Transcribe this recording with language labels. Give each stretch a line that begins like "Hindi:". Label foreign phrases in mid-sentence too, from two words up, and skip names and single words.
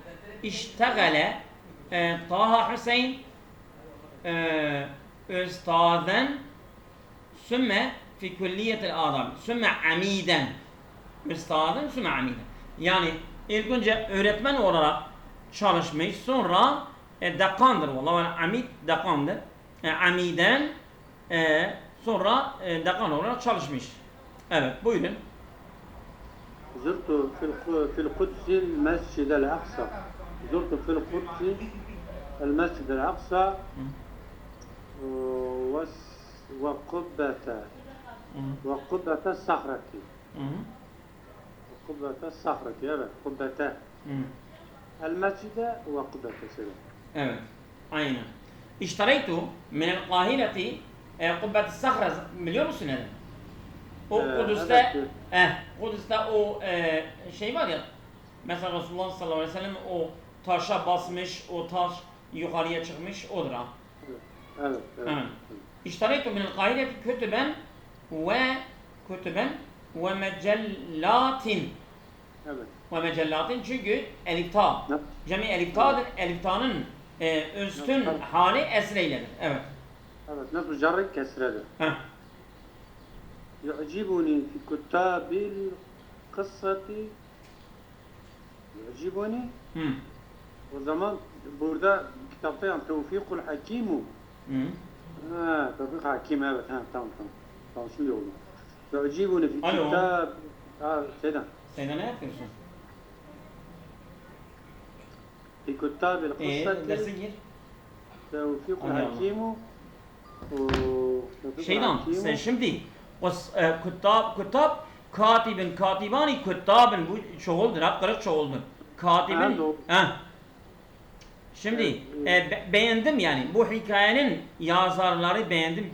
Arabic: اشتغل طه حسين أستاذا ثم في كلية الآداب ثم عميدا أستاذا ثم عميدا.
Turkish: Yani ilk önce öğretmen olarak çalışmış, sonra dekandır. Vallahi amid dekandır. Amiden sonra dekan olarak çalışmış. Evet, buyurun.
Arabic: زرت في القدس المسجد الأقصى. زرت في القدس المسجد الأقصى وقبة الصخرة. قبة الصخرة evet. قبة المسجد وقبة الصخرة.
Turkish: Evet, aynen.
Arabic: اشتريت من القاهرة قبة الصخرة, biliyor musun neden?
Turkish: O Kudüs'te Kudüs'te o şey var ya, mesela Resulullah sallallahu aleyhi ve sellem o taşa basmış, o taş yukarıya çıkmış, odur ha. Evet.
Arabic: اشتريت من القاهرة كتبا ومجلات.
Turkish: Evet.
Arabic: ومجلات
Turkish: çünkü elifta. Cemi eliftadır. Eliftanın üstün hali esreyledir. Evet. Evet. Nasıl carrı kesredir.
Arabic: يعجبني في كتاب القصة يعجبني.
Turkish: O zaman burada kitapta yani Tevfikul Hakimu. Tevfik Hakim evet. Tamam. Tamam şimdi oldu.
Arabic: يعجبني في كتاب Seydan.
Turkish: Seydan ne yapıyorsun?
Arabic: في كتاب القصة
Turkish: derse gir. Tevfikul Hakimu. Şeydan sen şimdi
Arabic: كتّاب كاتبين كاتبان
Turkish: küttabın bu çoğuldur, kırık çoğuldur. Katibin Şimdi beğendim yani bu hikayenin yazarları beğendim.